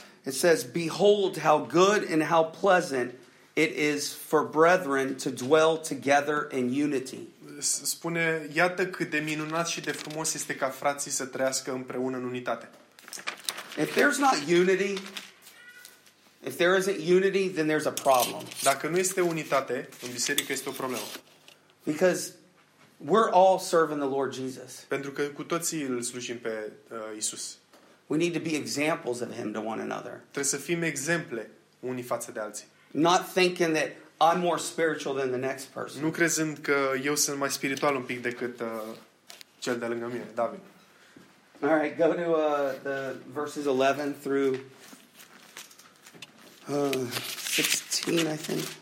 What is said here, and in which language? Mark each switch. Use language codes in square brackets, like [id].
[en] it says, "Behold how good and how pleasant it is for brethren to dwell together in unity." [ro] Spune, iată cât de minunat și de frumos este ca frații să trăiască împreună în unitate. [en] If there's not unity, if there isn't unity, then there's a problem. [ro] Dacă nu este unitate în biserică, este o problemă. [en] Because we're all serving the Lord Jesus. [ro] Pentru că cu toții îl slujim pe Isus. [en] We need to be examples of him to one another. [ro] Trebuie să fim exemple unii față de alții. [en] Not thinking that I'm more spiritual than the next person. [ro] Nu crezând că eu sunt mai spiritual un pic decât cel de lângă mine, David. [en] All right, go to the verses 11 through 16, I think.